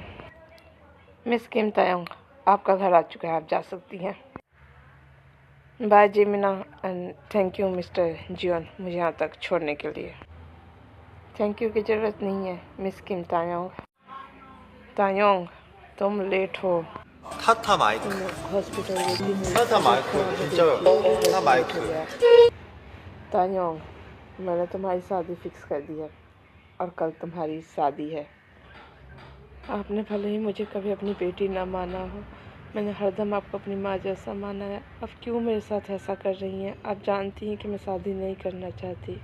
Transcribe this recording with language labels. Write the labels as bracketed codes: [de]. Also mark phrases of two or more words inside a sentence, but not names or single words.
[hi] मिस किम तायोंग, आपका घर आ चुका है, आप जा सकती हैं। [en] Bye Jimina and thank you Mister Jeon, [hi] मुझे यहाँ तक छोड़ने के लिए। [en] thank you [hi] की ज़रूरत नहीं है मिस किम तायोंग। तायोंग, तुम लेट हो। [ko] 타타 마이크. हॉस्पिटल 타타 마이크. 진짜요. 타타 마이크. [hi] तायोंग, मैंने तुम्हारी शादी फिक्स कर दी है और कल तुम्हारी शादी है। आपने भले ही मुझे कभी अपनी बेटी ना माना हो, मैंने हरदम आपको अपनी माँ जैसा माना है। अब क्यों मेरे साथ ऐसा कर रही हैं? आप जानती हैं कि मैं शादी नहीं करना चाहती।